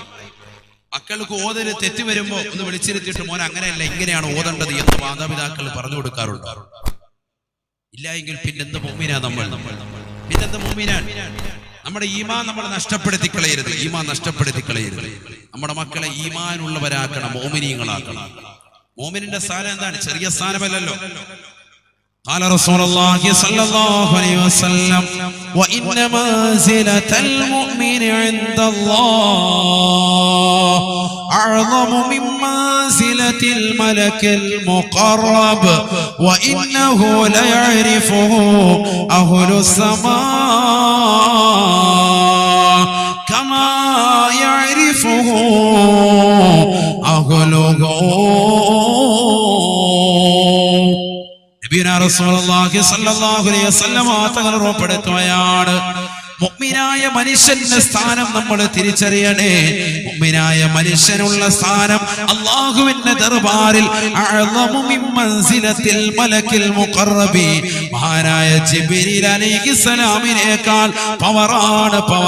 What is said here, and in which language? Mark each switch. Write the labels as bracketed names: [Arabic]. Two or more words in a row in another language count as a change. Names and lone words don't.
[Malayalam] മക്കൾക്ക് ഓതല് തെറ്റ് വരുമ്പോ ഒന്ന് വിളിച്ചിരുത്തിയിട്ട് മോനെ അങ്ങനെയല്ല ഇങ്ങനെയാണ് ഓതേണ്ടത് എന്ന് മാതാപിതാക്കൾ പറഞ്ഞു കൊടുക്കാറുണ്ട്. ഇല്ല എങ്കിൽ പിന്നെന്ത് മുഅ്മിനാ നമ്മൾ? പിന്നെന്ത് മുഅ്മിനാൻ? നമ്മുടെ ഈമാൻ നമ്മൾ നഷ്ടപ്പെടുത്തി കളയരുത്. ഈമാൻ നഷ്ടപ്പെടുത്തി കളയരുത്. നമ്മുടെ മക്കളെ ഈമാനുള്ളവരാക്കണം, മുഅ്മിനീങ്ങളാക്കണം. മുഅ്മിനിന്റെ സ്ഥാനം എന്താണ്? ചെറിയ സ്ഥാനമല്ലല്ലോ. [Arabic] قال رسول الله صلى الله عليه وسلم وإن منزلة المؤمن عند الله أعظم من منزلة الملك المقرب وإنه ليعرفه أهل السماء كما يعرفه أهله. رسول الله صلى الله عليه وسلم [Malayalam] തങ്ങൾ ഉറപ്പെടുത്തുകയാണ്, മുഅ്മിനായ മനുഷ്യന്റെ സ്ഥാനം നമ്മൾ തിരിച്ചറിയണേ. മുഅ്മിനായ മനുഷ്യനുള്ള സ്ഥാനം അല്ലാഹുവിന്റെ ദർബാറിൽ [Arabic] أعظم من منزلة الملك المقرب, [Malayalam] മഹാനായ ജിബ്രീൽ അലൈഹിസ്സലാമിനേക്കാൾ പവറാണ്.